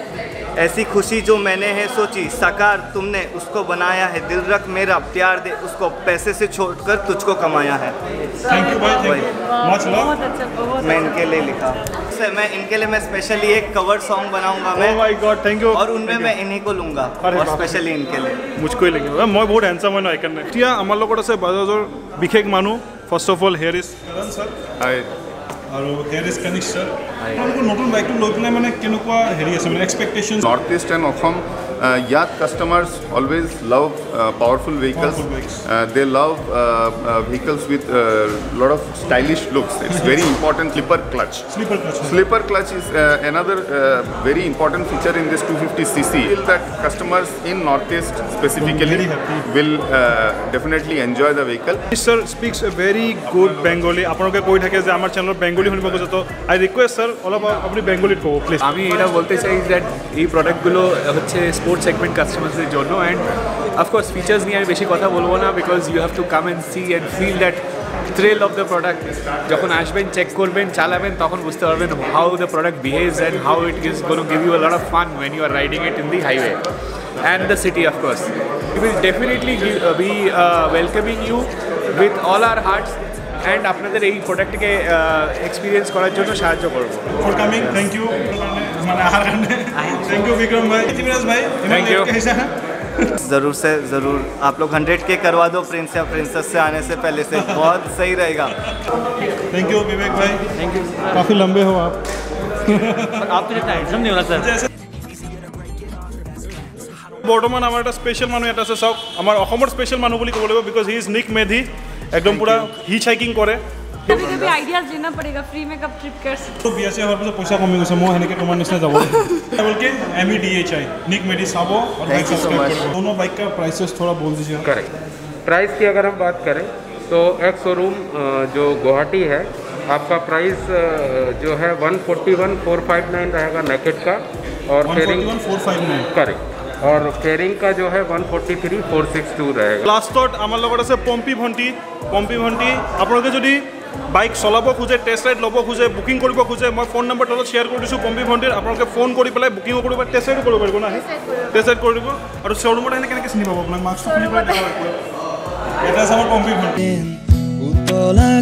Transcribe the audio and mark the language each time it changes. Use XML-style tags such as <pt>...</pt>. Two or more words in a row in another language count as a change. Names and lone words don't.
<hi>ऐसी खुशी जो मैंने है सोची साकार तुमने उसको बनाया है, दिल रख मेरा प्यार दे उसको, पैसे से छोड़कर तुझको कमाया है।</hi> <en>thank you भाई, thank you much love.</en> <hi>बहुत अच्छा, बहुत मैं इनके लिए लिखा। मैं इनके लिए मैं स्पेशली एक कवर सॉन्ग बनाऊंगा मैं।</hi> <en>Oh my God, thank you.</en> <hi>और उनमें मैं इन्हीं को लूंगा और स्पेशली इनके लिए मुझको ही लेंगे। मैं बहुत हैंडसम</hi> <as>হয় ন এইকাৰণে। এতিয়া আমাৰ লগত আছে বাজাজৰ বিশেষ মানুহ।</as> <en>First of all here is Karan sir. Hi. আৰু here is Kanik sir.</en> <as>আপোনালোকৰ নতুন বাইকটো লৈ পেলাই মানে কেনেকুৱা হেৰি আছে মানে এক্সপেক্টেশনছ?</as> <en>North East and Assam ইয়াত customers always love powerful vehicles. They love vehicles with lot of stylish looks. It's very important. Slipper clutch is another very important feature in this 250cc. I feel that customers in Northeast specifically will definitely enjoy the vehicle. This sir speaks a very good Bengali.</en> <as>আপোনালোকে কৈ থাকে যে আমাৰ চ্যানেলত বেঙ্গলি শুনিব খোজে, তো</as> <en>I request sir</en> <as>অলপ আপনি বেঙ্গলিত কব প্লিজ।</as> <bn>আমি এটা বলতে চাই দ্যাট এই প্রোডাক্টগুলো হচ্ছে</bn> <en>sports segment</en> <bn>কাস্টমারদের জন্য,</bn> <en>and of course features</en> <bn>নিয়ে আমি বেশি কথা বলবো না,</bn> <en>because you have to come and see and feel that thrill of the product.</en> <bn>যখন আসবেন, চেক করবেন, চালাবেন, তখন বুঝতে পারবেন</bn> <en>how the product behaves and how it is gonna give you a lot of fun when you are riding it in the highway and the city of course. We will definitely be welcoming you with all our hearts and</en> <bn>আপনাদের এই প্রোডাক্টকে এক্সপিরিয়েন্স করার জন্য সাহায্য করব।</bn> <en>for coming, thank you</en> <as>মানে আহার কারণে</as> <en>thank you বিক্রম ভাই, তিমিরাজ ভাই, Thank you.</en> <hi>ज़रूर से ज़रूर आप लोग 100K करवा दो प्रिंस या प्रिंसेस से आने से पहले से, बहुत सही रहेगा।</hi> <en>thank you विवेक भाई, thank you.</en> <hi>काफ़ी लंबे हो आप, आपको जितना हैंडसम नहीं होना सर।</hi> <as>বৰ্তমান আমাৰ এটা স্পেচিয়েল মানুহ এটা আছে, চাওক আমাৰ অসমৰ স্পেচিয়েল মানুহ বুলি ক'ব লাগিব,</as> <en>because he is</en> <as>নিক মেধি। একদম পুৰা</as> <en>hitch hiking</en> <as>কৰে।</as> <hi>कभी कभी आइडियाज लेना पड़ेगा, फ्री में कब ट्रिप कर सकते।</hi> <as>তো বিয়া চিয়া হোৱাৰ পিছত পইচা কমি গৈছে, মই সেনেকৈ তোমাৰ নিচিনা যাব।</as> <hi>बोल के MEDHI निक मेडी साबो और बाइक</hi> <en>Thank you so</en> <hi>सब्सक्राइब</hi> <en>much.</en> <hi>करो। दोनों बाइक का प्राइसेस थोड़ा बोल दीजिए। करेक्ट। प्राइस की अगर हम बात करें तो एक शोरूम जो गुवाहाटी है, आपका प्राइस जो है 141,459 रहेगा नेकेट का, और फेयरिंग 141,459 करेक्ट, और फेयरिंग का जो है 143,462 रहेगा।</hi> <as>लास्टत आमार লগত আছে পম্পী ভণ্টি। আপোনালোকে যদি বাইক চলাব খোজে, টেষ্ট ৰাইড ল'ব খোজে, বুকিং কৰিব খোজে, মই ফোন নম্বৰ তলত শ্বেয়াৰ কৰি দিছোঁ পম্পী ভণ্টিৰ। আপোনালোকে ফোন কৰি পেলাই বুকিঙো কৰিব, টেষ্ট ৰাইডো কৰিব পাৰিব না, টেষ্ট ৰাইড কৰি দিব। আৰু শ্ব'ৰুমত আহিলে কেনেকৈ চিনি পাব আপোনাক? মাস্কটো খুলি পেলাই দেখাব। এটা আছে আমাৰ পম্পী ভণ্টি।</as>